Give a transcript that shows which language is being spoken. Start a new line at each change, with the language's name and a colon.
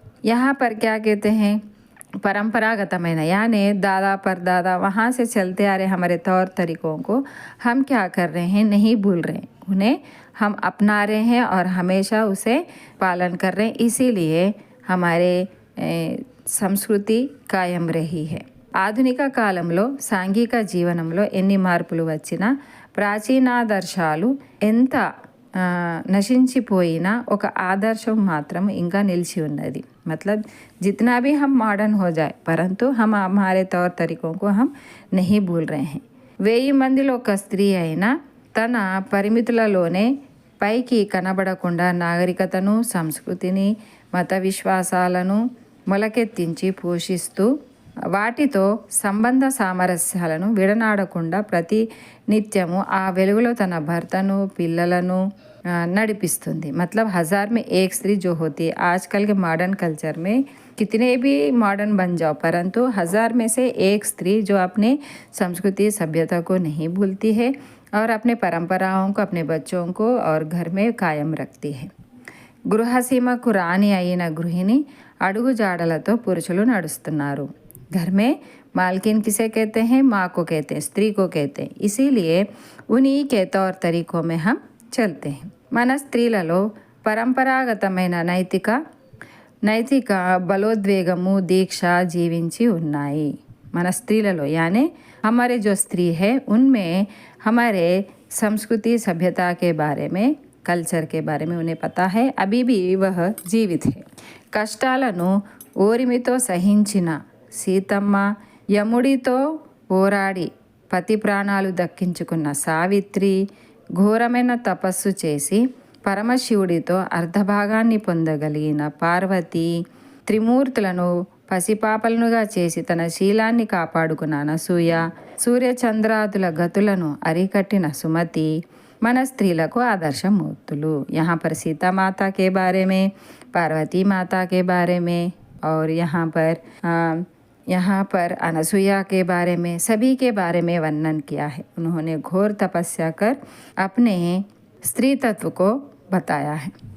Hindi: यहाँ पर क्या कहते हैं परंपरागतమైన यानी दादा परदादा वहाँ से चलते आ रहे हमारे तौर तरीकों को हम क्या कर रहे हैं, नहीं भूल रहे हैं, उन्हें हम अपना रहे हैं और हमेशा उसे पालन कर रहे हैं। इसीलिए हमारे సంస్కృతి కాయం రహీ హై।
Telugu: ఆధునిక కాలంలో సాంఘిక జీవనంలో ఎన్ని మార్పులు వచ్చినా ప్రాచీనాదర్శాలు ఎంత నశించిపోయినా ఒక ఆదర్శం మాత్రం ఇంకా నిలిచి ఉన్నది।
Hindi: मतलब जितना भी हम मॉडर्न हो जाए परंतु हम हमारे तौर तरीकों को हम नहीं भूल रहे हैं।
Telugu: 1000 మందిలో ఒక స్త్రీ అయినా తన పరిమితులలోనే పైకి కనబడకుండా నాగరికతను, సంస్కృతిని, మత విశ్వాసాలను మొలకెత్తించి పోషిస్తూ వాటితో సంబంధ సామరస్యాలను విడనాడకుండా ప్రతి నిత్యము ఆ వెలుగులో తన భర్తను, పిల్లలను नड़िपिस्तुंदी।
Hindi: मतलब 1000 में एक स्त्री जो होती है, आजकल के मॉडर्न कल्चर में कितने भी मॉडर्न बन जाओ परंतु 1000 में से एक स्त्री जो अपने संस्कृति सभ्यता को नहीं भूलती है और अपने परंपराओं को, अपने बच्चों को और घर में कायम रखती है।
Telugu: గృహసీమకు రాణి అయిన గృహిణి అడుగు జాడలతో పురుషులు నడుస్తున్నారు।
Hindi: घर में मालकिन किसे कहते हैं, माँ को कहते हैं, स्त्री को कहते हैं। इसीलिए उन्हीं के तौर तरीकों में हम चलते हैं।
Telugu: మన స్త్రీలలో పరంపరాగతమైన నైతిక బలోద్వేగము, దీక్ష జీవించి ఉన్నాయి। మన స్త్రీలలో
Hindi: यानी हमारे जो स्त्री है उनमें हमारे संस्कृति सभ्यता के बारे में, कल्चर के बारे में उन्हें पता है, अभी भी वह जीवित है।
Telugu: కష్టాలను ఓరిమితో సహించిన సీతమ్మ, యముడితో పోరాడి పతి ప్రాణాలు దక్కించుకున్న సావిత్రి, ఘోరమైన తపస్సు చేసి పరమశివుడితో అర్ధభాగాన్ని పొందగలిగిన పార్వతి, త్రిమూర్తులను పసిపాపలనుగా చేసి తన శీలాన్ని కాపాడుకున్న అనసూయ, సూర్యచంద్రాదుల గతులను అరికట్టిన సుమతి మన స్త్రీలకు ఆదర్శమూర్తులు।
Hindi: यहाँ पर सीता माता के बारे में, पार्वती माता के बारे में और यहाँ पर अनसुईया के बारे में, सभी के बारे में वर्णन किया है। उन्होंने घोर तपस्या कर अपने स्त्री तत्व को बताया है।